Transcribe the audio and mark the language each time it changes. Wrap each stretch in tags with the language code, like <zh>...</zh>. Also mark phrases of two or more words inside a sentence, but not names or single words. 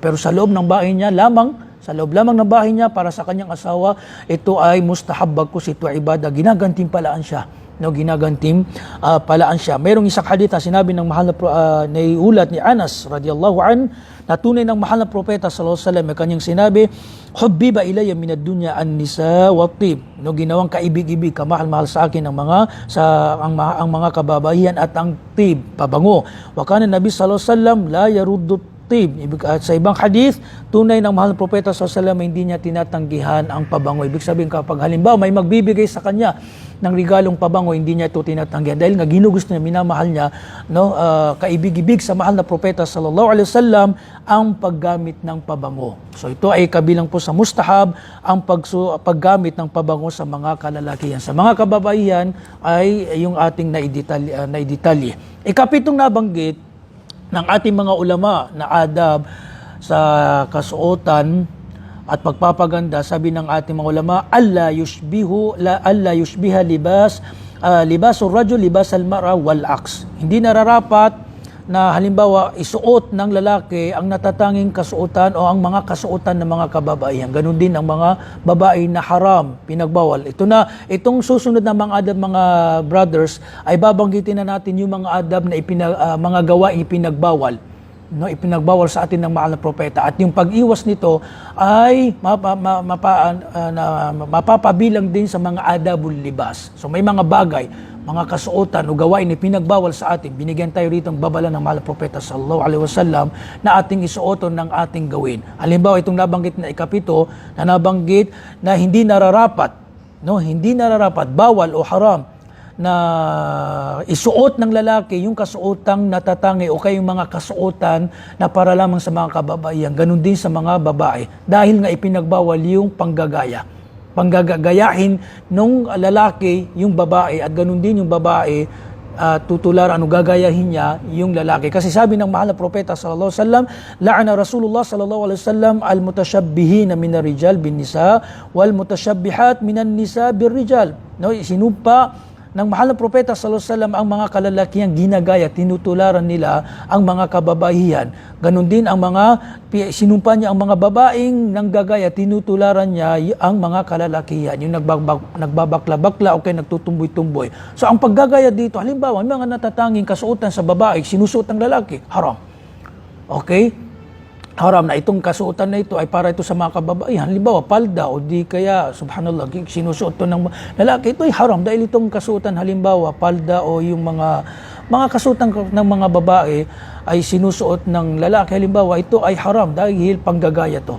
<tl>Pero sa loob ng bahay niya sa loob lamang ng bahay niya para sa kanyang asawa, ito ay mustahab, bagkus ito ay ibada, ginagantimpalaan siya. No, palaan siya. Mayroong isang hadith na sinabi ng mahal na iulat ni Anas</tl> <ar>رضي الله عن,</ar> <tl>na tunay ng mahal na propeta</tl> <ar>صلى الله عليه وسلم,</ar> <tl>may kanyang sinabi,</tl> <ar>"حبب إلي من الدنيا النساء وطيب."</ar> <tl>No, ginawang kaibig-ibig, kamahal-mahal sa akin ang mga kababaihan at ang tib, pabango.</tl> <ar>وكان النبي صلى الله عليه وسلم لا يرد طيب.</ar> <tl>Sa ibang hadith, tunay ng mahal na propeta</tl> <ar>صلى الله عليه وسلم,</ar> <tl>hindi niya tinatanggihan ang pabango. Ibig sabihin, kapag halimbawa may magbibigay sa kanya ng regalong pabango, hindi niya ito tinatanggihan dahil nga ginugusto niya, minamahal niya, no, kaibig-ibig sa mahal na propeta</tl> <ar>صلى الله عليه وسلم</ar> <tl>ang paggamit ng pabango. So ito ay kabilang po sa mustahab ang paggamit ng pabango sa mga kalalakihan. Sa mga kababaihan ay yung ating naidetalye. Ikapitong nabanggit ng ating mga ulama na adab sa kasuotan at pagpapaganda, sabi ng ating mga ulama,</tl> <ar>ألا يشبه لباس الرجل لباس المرأة والعكس.</ar> <tl>Hindi nararapat na halimbawa isuot ng lalaki ang natatanging kasuotan o ang mga kasuotan ng mga kababaihan. Ganun din ang mga babae na haram, pinagbawal. Itong susunod na mga adab, mga brothers, ay babanggitin na natin yung mga adab na mga gawaing ipinagbawal. No, ipinagbawal sa atin ng mahal na propeta, at yung pag-iwas nito ay mapapabilang din sa mga</tl> <ar>آداب اللباس.</ar> <tl>So may mga bagay, mga kasuotan o gawain na pinagbawal sa atin, binigyan tayo rito ng babala ng mahal na propeta</tl> <ar>صلى الله عليه وسلم</ar> <tl>na ating isuoton ng ating gawin. Halimbawa, itong nabanggit na ikapito, na nabanggit na hindi nararapat, bawal o haram na isuot ng lalaki yung kasuotang natatangi o kayong mga kasuotan na para lamang sa mga kababaihan. Ganun din sa mga babae. Dahil nga ipinagbawal yung panggagayahin nung lalaki yung babae, at ganun din yung babae tutularan o gagayahin niya yung lalaki. Kasi sabi ng mahal na propeta</tl> <ar>صلى الله عليه وسلم، لعن رسول الله صلى الله عليه وسلم المتشبهين من الرجال بالنساء والمتشبهات من النساء بالرجال.</ar> <tl>No, sinumpa ng mahal na propeta</tl> <ar>صلى الله عليه وسلم</ar> <tl>ang mga kalalakihan ginagaya, tinutularan nila ang mga kababaihan. Ganon din ang mga sinumpa niya ang mga babaeng nanggagaya, tinutularan niya ang mga kalalakihan, yung nagbabakla-bakla o kaya nagtutumboy-tumboy. So ang paggagaya dito, halimbawa, mga natatanging kasuotan sa babae, sinusuot ng lalaki, haram. Okay? Haram na itong kasuotan na ito ay para ito sa mga kababaihan. Halimbawa, palda o di kaya, subhanallah, sinusuot ito ng lalaki. Ito ay haram dahil itong kasuotan, halimbawa, palda o yung mga kasuotan ng mga babae ay sinusuot ng lalaki. Halimbawa, ito ay haram dahil panggagaya to.</tl>